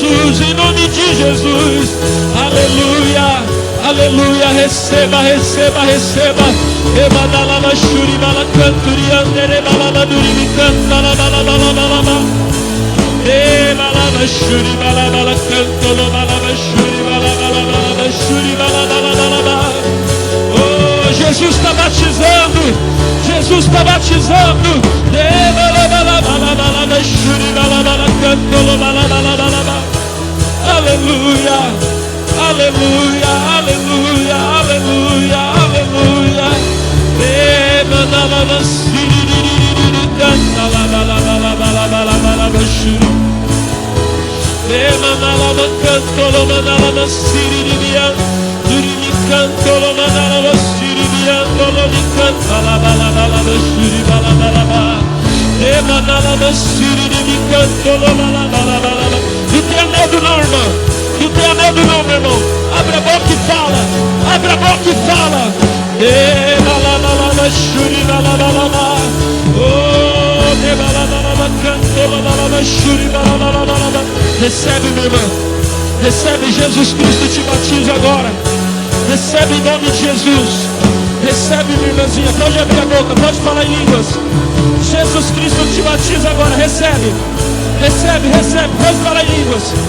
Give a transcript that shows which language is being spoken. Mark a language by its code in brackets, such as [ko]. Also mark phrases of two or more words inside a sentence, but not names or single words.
[pt] Jesus, em nome de Jesus. Aleluia, aleluia. Receba, receba, receba. Emanalama shuri bala canturi andere bala duri canta la bala bala bala. Emanalama shuri bala bala canto bala shuri bala bala bala shuri bala bala bala. Oh, Jesus está batizando. Jesus está batizando. Bala bala bala bala shuri bala bala canto bala bala bala. Aleluia, aleluia, aleluia, aleluia, aleluia. Emanalama shuri canta la bala bala bala bala bala shuri. Emanalama canto lo manalama shuri duri canto lo manalama shuri lo canta la bala bala shuri bala bala bala. Emanalama shuri canto lo bala bala bala. Não tenha medo não, irmão. Não tenha medo não, meu irmão. Abre a boca e fala. Abre a boca e fala. Emanalama shuri bala bala bala. Oh, emanalama canto lo manalama shuri bala bala bala. Recebe, meu irmão. Recebe, Jesus Cristo te batiza agora. Recebe em nome de Jesus. Recebe, minha irmãzinha. Pode abrir a boca, pode falar em línguas. Jesus Cristo te batiza agora. Recebe, recebe, recebe. Pode falar em línguas.